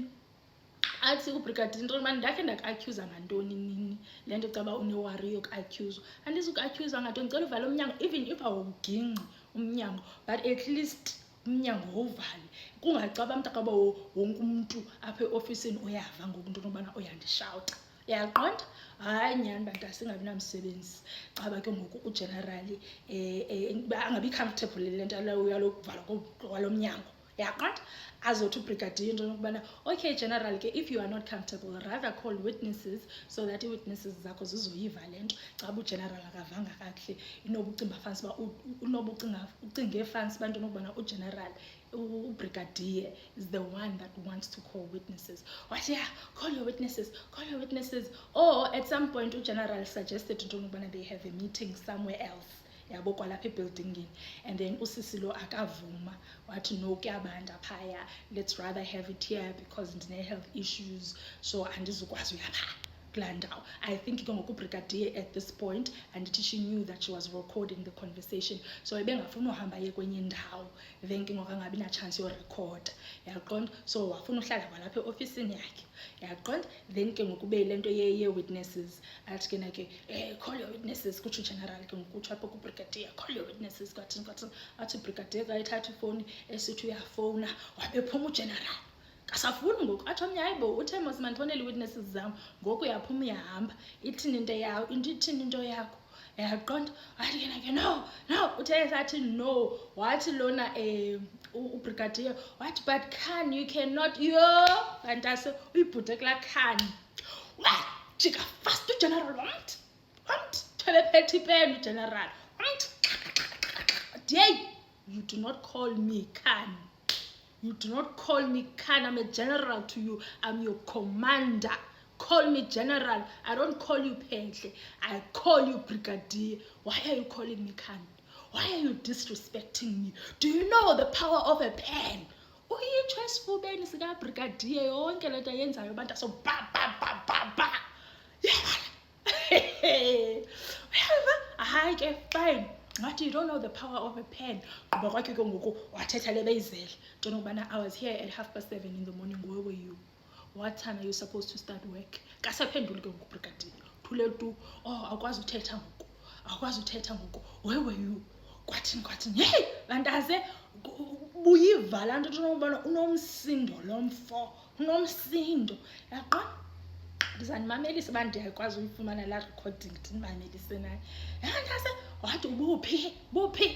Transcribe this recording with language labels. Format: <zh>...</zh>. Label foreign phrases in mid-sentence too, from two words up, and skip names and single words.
<xh>athi ubrigadier into manje ndakhe ndaku-accuse ngantoni nini le nto caba unewari yoku-accuse andizuku-accuse ngantoni ndicela uvale umnyango</xh> <en>even if</en> <xh>awuginqi umnyango</xh> <en>but at least</en> <xh>umnyango wovale kungacaba mntakaba wonke umuntu apha eofisini uyava ngoku into nokubana uyandishawuta yaqonda hayi nyhani bantase singabi namsebenzi caba ke ngoku ugenerali angabi comfortable le nto yalokuvala kwalo mnyango yaqonda azothi ubrigadier into nokubana</xh> <en>okay general</en> <xh>ke</xh> <en>if you are not comfortable rather call witnesses so that</en> <xh>i-witnesses zakho zizoyiva le nto caba ugeneral akavanga kakuhle ucinge fansi bantu nokubana ugeneral ubrigadier</xh> <en>is the one that wants to call witnesses</en> <xh>wathi</xh> <en>yeah call your witnesses or at some point</en> <xh>ugeneral suggested into nokubana</xh> <en>they have a meeting somewhere else</en> <xh>yabo kwalapha ebuildingini</xh> <en>and then</en> <xh>usisi lo akavuma wathi no kuyabanda phaya</xh> <en>let's rather have it here because</en> <xh>ndine-health issues so andizukwazi uyapha kulaa ndawo</xh> <en>I think</en> <xh>ke ngoku ubrigadier</xh> <en>at this point</en> <xh>andithi</xh> <en>she knew that she was recording the conversation</en> <xh>so ebengafuna uhamba ye kwenye ndawo then ke ngoku angabi na-chance yorekhoda yaqonda so wafuna uhlala kwalapha eofisini yakhe yaqonda then ke ngoku ube le nto ye-witnesses athi ke nake</xh> <en>call your witnesses</en> <xh>kutsho ugeneral ke ngoku kutsho apho kubrigadier</xh> <en>call your witnesses</en> <xh>kwathini athi ubrigadier kayithatha ifowuni esithi uyafowuna wabephuma ugeneral kasafuni ngoku athi omnye hayibo uthe mos mandifowunele ii-witnesses zam ngoku uyaphuma uyahamba ithini into yakho yaqonda wathi ke no uthe esathi no wathi lona ubrigadier wathi</xh> <en>but Khan you cannot</en> <xh>bantase uyibhude kulaa Khan wajika fast ugeneral wamt thebephethe ipeni ugeneral wamt</xh> <en>hey you do not call me Khan. You do not call me Khan. I'm a general to you. I'm your commander. call me General. I don't call you Phehle. I call you Brigadier. Why are you calling me cunt? Why are you disrespecting me? Do you know the power of a pen?</en> <xh>Uyitsho esifubeni sikabrigadier yonke le nto ayenzayo abantu aso ba ba ba ba ba. Hayi ke fine.</xh> <en>Ngathi you don't know the power of a pen.</en> <xh>Ngoba kwakhe ke ngoku wathetha le beyizele.</xh> <en>Don't know ubana I was here at 7:30 in the morning. Where were you? What time are you supposed to start work?</en> <xh>Kasaphenduli ke ngoku brigadier. Thule tu. Oh, akwazi uthetha ngoku. Akwazi uthetha ngoku.</xh> <en>Where were you?</en> <xh>Kwathini. Hey, bantaze buyiva laa nto ubana unomsindo lo mfo. Unomsindo. Yaqona? Ndizanimamelisa uba ndiyakwazi uyifumana laa recording ndinimamelise naye. Yandase wathi buphi?</xh>